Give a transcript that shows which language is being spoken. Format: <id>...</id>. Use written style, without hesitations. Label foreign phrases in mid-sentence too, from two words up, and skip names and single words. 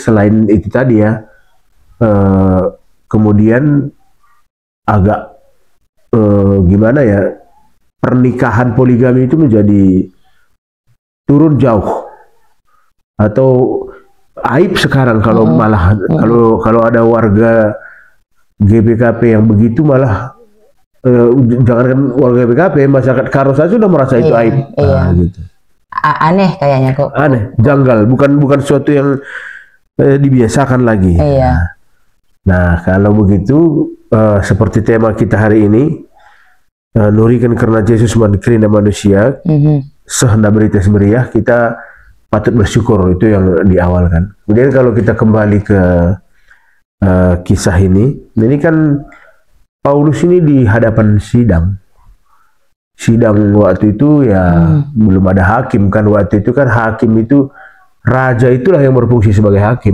<id>Selain itu tadi ya, kemudian agak gimana ya, pernikahan poligami itu menjadi turun jauh atau aib sekarang kalau malah kalau ada warga GBKP yang begitu, malah jangankan warga GBKP, masyarakat Karo saja sudah merasa itu aib. Gitu. Aneh kayaknya kok. Aneh, janggal, bukan suatu yang dibiasakan lagi. Nah, kalau begitu seperti tema kita hari ini,</id> <btx>nurikan karena Yesus menkirim manusia, sehendak berita meriah,</btx> <id>kita patut bersyukur, itu yang diawalkan. Kemudian kalau kita kembali ke kisah ini kan Paulus ini di hadapan sidang waktu itu ya, belum ada hakim kan. Waktu itu kan hakim itu, raja itulah yang berfungsi sebagai hakim.</id>